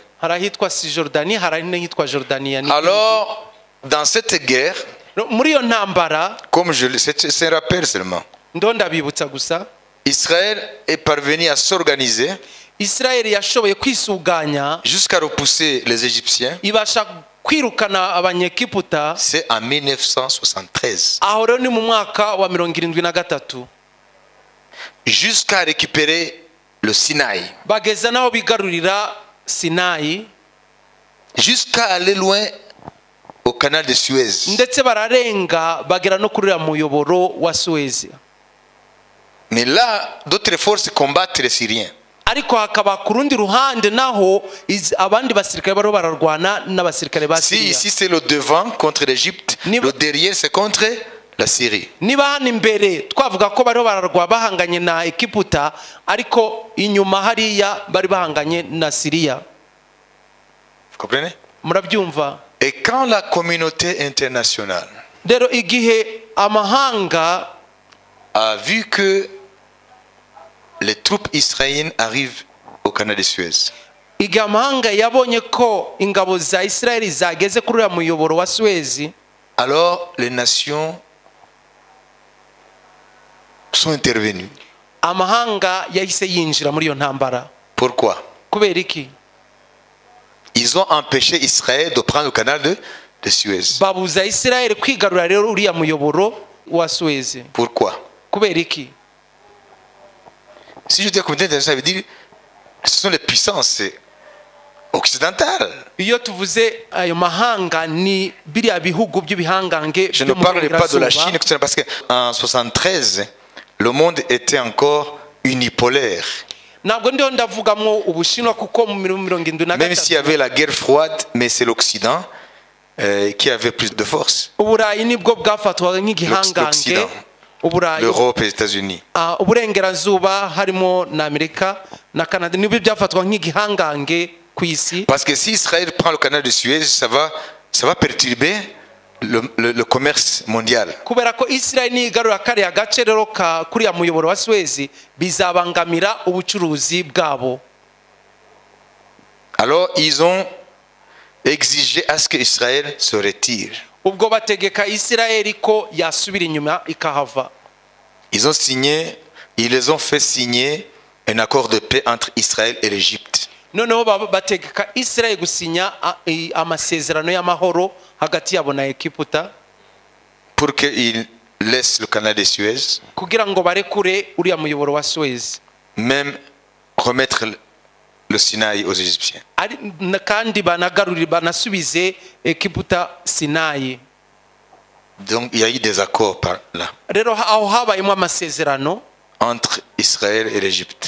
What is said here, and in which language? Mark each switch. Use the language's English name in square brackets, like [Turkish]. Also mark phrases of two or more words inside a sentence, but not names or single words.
[Kinyarwanda] Hari ahitwa Cisjordanie, hari n'ahitwa Jordania. [French] Alors, dans cette guerre, [Kinyarwanda] Muri iyo ntambara, [French] comme c'est un rappel seulement, [Kinyarwanda] ndabibutsa gusa, [French] Israël est parvenu à s'organiser [Kinyarwanda] Isirayeli yashoboye kwisuganya [French] jusqu'à repousser les Égyptiens. [Kinyarwanda] ibasha kwirukana Abanyegiputa. [French] C'est en 1973. [Kinyarwanda] Aho rero ni mu mwaka wa 73, [French] Jusqu'à récupérer le Sinaï. [Kinyarwanda] bageza naho bigarurira Sinayi, [French] Jusqu'à aller loin au canal de Suez. [Kinyarwanda] ndetse bararenga bagera no kuri uriya muyoboro wa Suez. [French] Mais là, d'autres forces combattent les Syriens. [Kinyarwanda] Ariko hakaba ku rundi ruhande naho abandi basirikare baro bararwana n'abasirikare ba Si Syria. [French] ici c'est le devant contre l'Égypte, le derrière c'est contre la Syrie. [Kinyarwanda] Niba hano imbere twavuga ko bariho bararwa bahanganye na Egiputa, ariko inyuma hariya bari bahanganye na Syria. [French] Vous comprenez? [Kinyarwanda] Murabyumva? [French] Et quand la communauté internationale [Kinyarwanda] Rero igihe amahanga [French] a vu que les troupes israéliennes arrivent au canal de Suez. [Kinyarwanda] igihe amahanga yabonye ko ingabo za Isirayeli zageze kuri uriya muyoboro wa Suezi, [French] Alors les nations sont intervenues. [Kinyarwanda] amahanga yahise yinjira muri iyo ntambara. [French] Pourquoi? [Kinyarwanda] Kubera iki? [French] Ils ont empêché Israël de prendre le canal de Suez. [Kinyarwanda] Babuza Isirayeli kwigarurira rero uriya muyoboro wa Suezi. [French] Pourquoi? [Kinyarwanda] Kubera iki? [French] Si je dis la communauté internationale, ça veut dire ce sont les puissances occidentales. [Kinyarwanda] Iyo tuvuze ayo mahanga ni biriya bihugu by'ibihangange. [French] Je ne parle pas de la Chine parce qu'en 73, le monde était encore unipolaire. [Kinyarwanda] Ntabwo ndiho ndavugamo Ubushinwa kuko mu 1973 [French] même s'il y avait la guerre froide, mais c'est l'Occident qui avait plus de force. [Kinyarwanda] Uburayi nibwo bwafatwaga nk'igihangange. Uburayi, [French] l'Europe et les États-Unis. [Kinyarwanda] Uburengerazuba harimo na Amerika na Canada nibyo byafatwa nk'igihangange ku isi. [French] Parce que si Israël prend le canal de Suez, ça va perturber le commerce mondial. [Kinyarwanda] Kubera ko Israel nigarura kariya gace rero ka kuriya muyoboro wa Suez bizabangamira ubucuruzi bwabo. [French] Alors ils ont exigé à ce que Israël se retire. [Kinyarwanda] Ubwo bategeka Israel ko yasubira inyuma ikahava. [French] Ils les ont fait signer un accord de paix entre Israël et l'Égypte. [Kinyarwanda] Noneho bategeka Israel gusinya amasezerano y'amahoro hagati yabo na Egiputa, [French] pour qu'ils laissent le canal de Suez, [Kinyarwanda] kugira ngo barekure uriya muyoboro wa Suez, [French] même remettre le Sinaï aux Égyptiens. [Kinyarwanda] kandi banasubize Egiputa Sinayi. [French] Donc il y a eu des accords par là [Kinyarwanda] Rero aho habayemo amasezerano [French] entre Israël et l'Égypte.